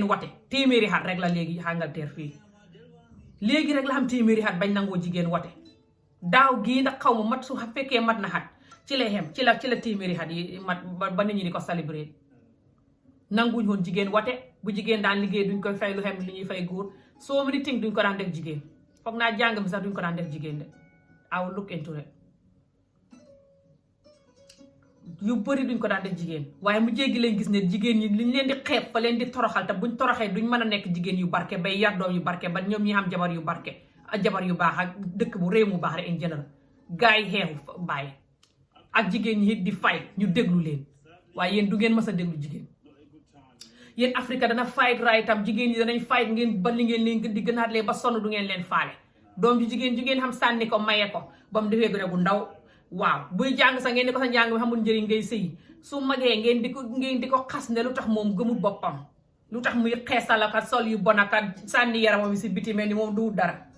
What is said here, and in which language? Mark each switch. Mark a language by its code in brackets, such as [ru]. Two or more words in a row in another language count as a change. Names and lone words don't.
[wo] wate téeméeri xat rek la léegi Angleterre fii léegi rek la xam téeméeri xat bañ nangoo jigéen wate daaw gii ndax xaw ma mat su fekkee mat na xat ci lay xem ci la téeméeri xat yi mat ba nit ñi di ko célébrer nanguñ woon jigéen wate bu jigéen daan liggéey duñ koy fay lu xem li ñuy fay góor [en] so many things [wo] duñ ko daan def jigéen foog naa jàng mi sax duñ ko daan def jigéen de aw [en] look into it [wo] yu bëri duñ ko daan def jigéen waaye mu jéggi leen gis ne jigéen ñi liñ leen di xeeb fa leen di toroxal te buñ toroxee duñ mën a nekk jigéen yu barke bay yar doom yu barke ba ñoom ñi am jabar yu barke ak jabar yu baax ak dëkk bu réew mu baax rek [en] in general [wo] gars yi xeexu bàyyi ak jigéen ñi di fay ñu déglu leen waaye yéen du ngeen mës a déglu jigéen yéen Afrique dana [en] fight right [wo] am jigéen ñi danañ fight ngeen ba li ngeen leen di gënaat lee ba sonn du ngeen leen faale doom ju jigéen xam sànni ko maye ko ba mu defee gën bu ndaw waaw buy jàng sax ngeen di ko sa njàng bi xamul njëriñ ngay sëyi su magee ngeen di ko xas ne lu tax moom gëmul boppam lu tax muy xeesal ak sol yu bon ak sànni yaramam si biti mel ni moom du dara